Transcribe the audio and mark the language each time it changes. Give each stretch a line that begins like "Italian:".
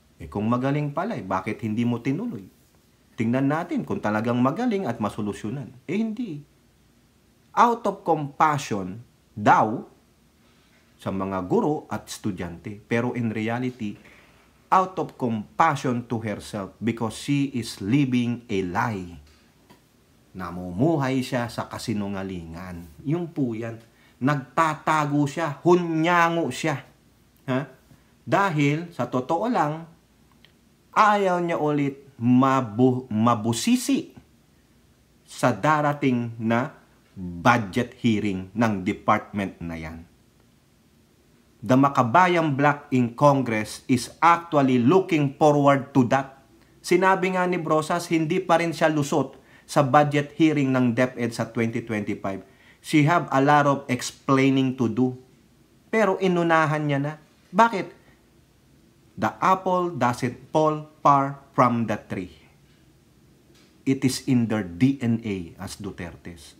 Filipino: Kung magaling pala, bakit hindi mo tinuloy? Tingnan natin kung talagang magaling at masolusyonan. Hindi. Out of compassion daw sa mga guro at estudyante.
English: Pero in reality, out of compassion to herself because she is living a lie.
Filipino: Namumuhay siya sa kasinungalingan. Yung po yan. Nagtatago siya. Hunyango siya. Ha? Dahil, sa totoo lang, ayaw niya ulit mabusisi sa darating na budget hearing ng department na yan.
English: The Makabayan Bloc in Congress is actually looking forward to that.
Filipino: Sinabi nga ni Brosas, hindi pa rin siya lusot sa budget hearing ng DepEd sa 2025.
English: She have a lot of explaining to do.
Filipino: Pero inunahan niya na. Bakit?
English: The apple doesn't fall far from the tree. It is in their DNA as Dutertes.